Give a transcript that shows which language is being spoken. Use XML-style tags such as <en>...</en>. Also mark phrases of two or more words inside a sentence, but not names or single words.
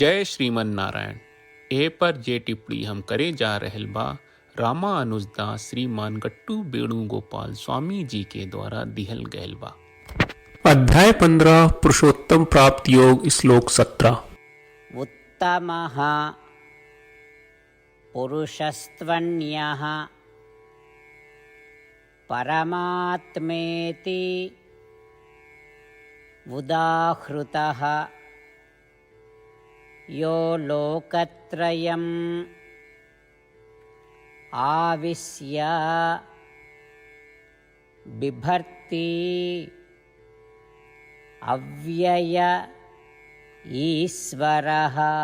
<bho>जय श्रीमन नारायण। ए पर जे टिप्पणी हम करे जा रहल बा रामानुजदास श्रीमान गट्टू वेणुगोपाल स्वामी जी के द्वारा दिहल गयल बा। अध्याय 15 पुरुषोत्तम प्राप्त योग श्लोक 17।</bho> <sa>उत्तमः पुरुषस्त्वन्यः परमात्मेति उदाहृतः यो लोकत्रयम् आविश्य बिभर्ति अव्यय ईश्वरः।</sa>